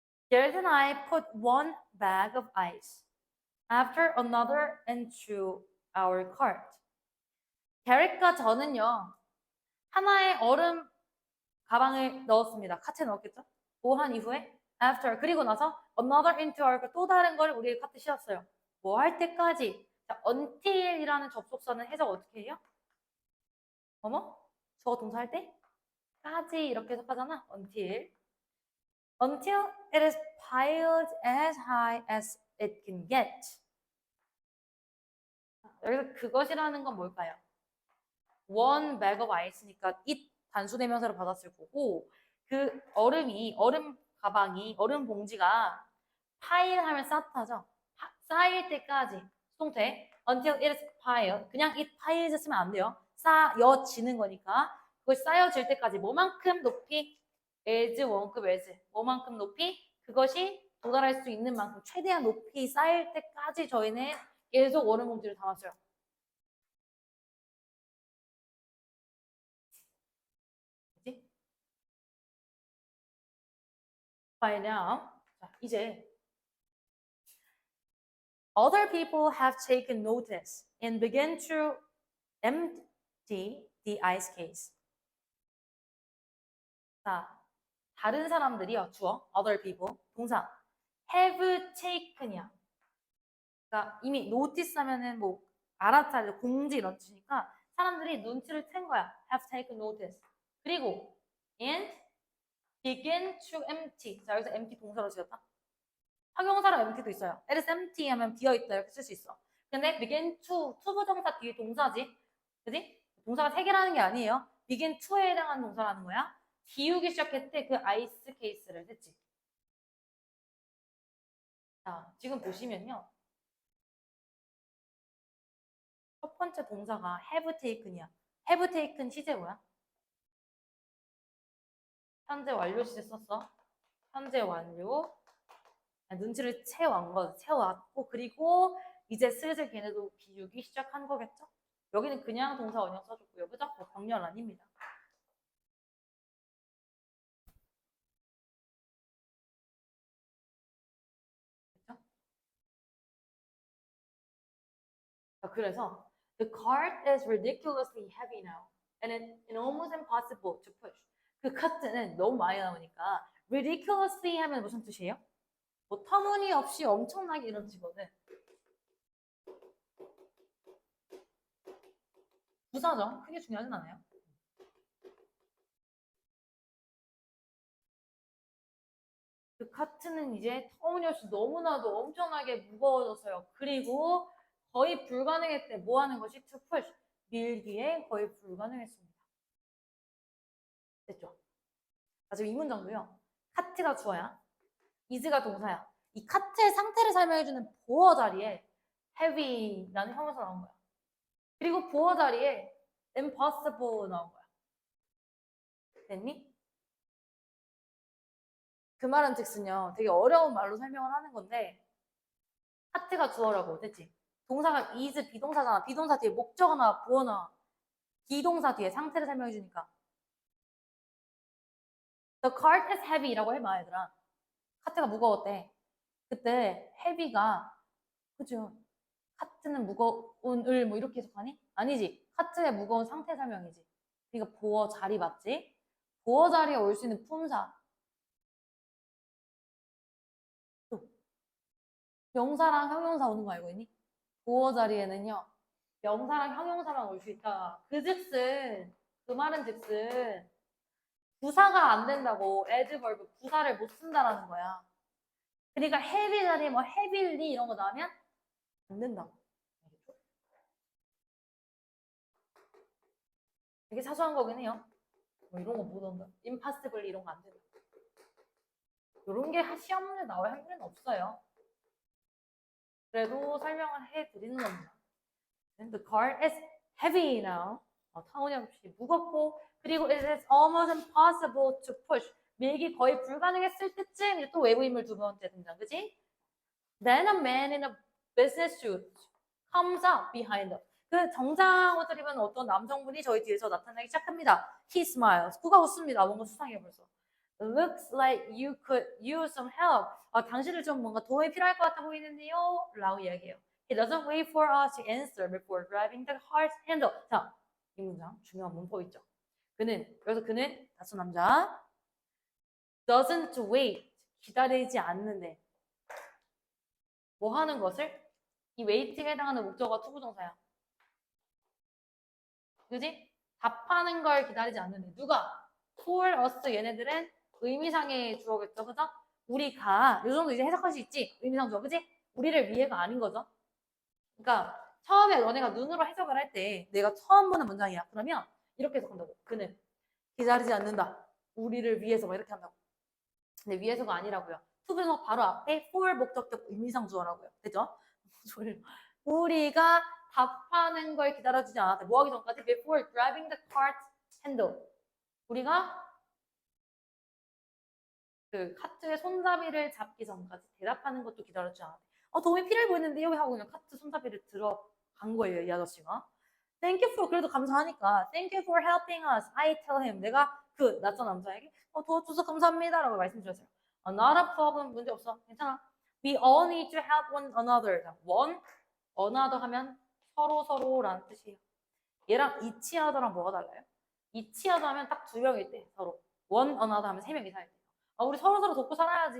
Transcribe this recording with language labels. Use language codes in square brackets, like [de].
[en] Garrett and I put one bag of ice after another into our cart. [ko] 게렛과 저는요, 하나의 얼음 가방을 넣었습니다. 카트에 넣었겠죠? 뭐 한 이후에 after 그리고 나서 [en] another into our [ko] 또 다른 걸 우리의 카트에 씌웠어요. 뭐 할 때까지. 자, until이라는 접속사는 해석 어떻게 해요? 어머? 저거 동사할 때? 까지 이렇게 해석하잖아. [en] Until it is piled as high as it can get. [ko] 여기서 그것이라는 건 뭘까요? one bag of ice니까 it 단수대명사로 받았을 거고 그 얼음 가방이 얼음 봉지가 파일 하면 쌓다죠. 쌓일 때까지 수동태 [en] until it is piled [ko] 그냥 [en] it piles [ko] 쓰면 안 돼요. 쌓여지는 거니까 그걸 쌓여질 때까지 뭐만큼 높이 as 원급 as 뭐만큼 높이 그것이 도달할 수 있는 만큼 최대한 높이 쌓일 때까지 저희는 계속 얼음 봉지를 담았어요. [en] By now, [ko] 자, 이제 [en] other people have taken notice and begin to empty the ice case. [ko] 자, 다른 사람들이요. 주어, [en] other people, [ko] 동사 [en] have taken [ko] 이야. 그러니까 이미 notice 하면은 뭐 알아차려, 공지 이런 뜻이니까 사람들이 눈치를 챈 거야. [en] have taken notice. [ko] 그리고 [en] and begin to empty. [ko] 자, 여기서 empty 동사로 지었다. 형용사로 empty도 있어요. [en] it is empty [ko] 하면 비어있다 이렇게 쓸 수 있어. 근데 [en] begin to, [ko] to 부정사 뒤에 동사지. 그지? 동사가 세 개라는 게 아니에요. [en] begin to [ko] 에 해당하는 동사라는 거야. 비우기 시작했을 때 그 아이스 케이스를 했지. 자, 지금 보시면요. 첫 번째 동사가 [en] have taken [ko] 이야. have taken 시제 뭐야? 현재 완료 시제 썼어. 현재 완료. 눈치를 채워왔고 그리고 이제 슬슬 걔네도 비우기 시작한 거겠죠? 여기는 그냥 동사 원형 써줬고요. 그죠? 병렬 아닙니다. 그죠? [en] 자, 그래서 the cart is ridiculously heavy now and it's almost impossible to push. [ko] 그 카트는 너무 많이 나오니까 ridiculously 하면 무슨 뜻이에요? 뭐 터무니없이 엄청나게 이런 뜻이거든. 부사죠. 크게 중요하진 않아요. 그 카트는 이제 터무니없이 너무나도 엄청나게 무거워졌어요. 그리고 거의 불가능했대. 뭐 하는 것이? [en] to push. [ko] 밀기에 거의 불가능했습니다. 됐죠? 아, 지금 이 문장도요. 카트가 주어야. is가 동사야. 이 카트의 상태를 설명해주는 보어 자리에 heavy라는 형용사 나온 거야. 그리고 보어 자리에 impossible 나온 거야. 됐니? 그 말은 즉슨요. 되게 어려운 말로 설명을 하는 건데 카트가 주어라고. 됐지? 동사가 is 비동사잖아. 비동사 뒤에 목적어 나와 보어 나와. 비동사 뒤에 상태를 설명해 주니까. [en] The cart is heavy라고 [ko] 해봐 얘들아. 카트가 무거웠대. 그때 heavy가 그죠? 카트는 무거운을 뭐 이렇게 해석하니? 아니지. 카트의 무거운 상태 설명이지. 그러니까 보어 자리 맞지? 보어 자리에 올 수 있는 품사. 또 명사랑 형용사 오는 거 알고 있니? 보어 자리에는요. 명사랑 형용사만 올 수 있다. 그 말은 즉슨 부사가 안 된다고 adverb 부사를 못 쓴다라는 거야. 그러니까 heavy 자리에 뭐 heavily 이런 거 나오면 안 된다고. 되게 사소한 거긴 해요. 뭐 이런 거 못 온다. impossible 이런 거 안 된다. 이런 게 시험 문제 나올 확률은 없어요. 그래도 설명을 해드리는 겁니다. [en] The car is heavy now. [ko] 터무니없이 무겁고 그리고 [en] it is almost impossible to push. [ko] 밀기 거의 불가능했을 때쯤 이제 또 외부 인물 두 번째 등장, 그지? [en] Then a man in a business suit comes up behind us. [ko] 그 정장 옷을 입은 어떤 남성분이 저희 뒤에서 나타나기 시작합니다. [en] He smiles. [ko] 그가 웃습니다. 뭔가 수상해 벌써. [en] Looks like you could use some help. [ko] 당신을 좀 뭔가 도움이 필요할 것 같아 보이는데요. 라고 이야기해요. [en] He doesn't wait for us to answer before grabbing the car's handle. [ko] 자, 이 문장 중요한 문법 있죠. 그래서 그는 낯선 남자 [en] doesn't wait. [ko] 기다리지 않는데 뭐 하는 것을? 이 웨이팅에 해당하는 목적어가 투부정사야. 그지? 답하는 걸 기다리지 않는데 누가? [en] for us [ko] 얘네들은 의미상의 주어겠죠. 그죠? 우리가 이 정도 이제 해석할 수 있지? 의미상 주어. 그지? 우리를 위해가 아닌 거죠. 그러니까 처음에 너네가 눈으로 해석을 할 때 내가 처음 보는 문장이야. 그러면 이렇게 해석한다고. 그는 기다리지 않는다. 우리를 위해서 막 이렇게 한다고. 근데 위해서가 아니라고요. 투부정사 바로 앞에 for 목적격 의미상 주어라고요. 됐죠? 우리가 답하는 걸 기다려주지 않았대. 뭐 하기 전까지? [en] Before grabbing the cart handle. [ko] 우리가 그 카트의 손잡이를 잡기 전까지 대답하는 것도 기다려주지 않았대. 도움이 필요해 보이는데요? 하고 그냥 카트 손잡이를 들어간 거예요, 이 아저씨가. [en] Thank you for, [ko] 그래도 감사하니까. [en] Thank you for helping us. I tell him. [ko] 내가 그 낯선 남자에게 도와줘서 감사합니다. 라고 말씀드렸어요. [en] Not a problem. [ko] 문제 없어. 괜찮아. [en] We all need to help one another. [ko] one, another 하면 서로라는 뜻이에요. 얘랑 each other랑 뭐가 달라요? each other 하면 딱 두 명일 때 서로. one another 하면 세 명 이상일 때. 우리 서로 돕고 살아야지.